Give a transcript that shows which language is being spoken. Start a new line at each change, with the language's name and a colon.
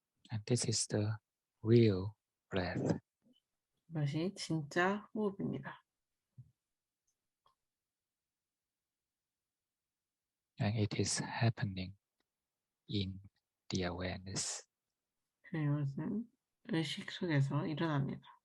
English: And this is the real breath.
Korean: 이것이 진짜 호흡입니다.
English: And it is happening in the awareness.
Korean: 이것은 의식 속에서 일어납니다.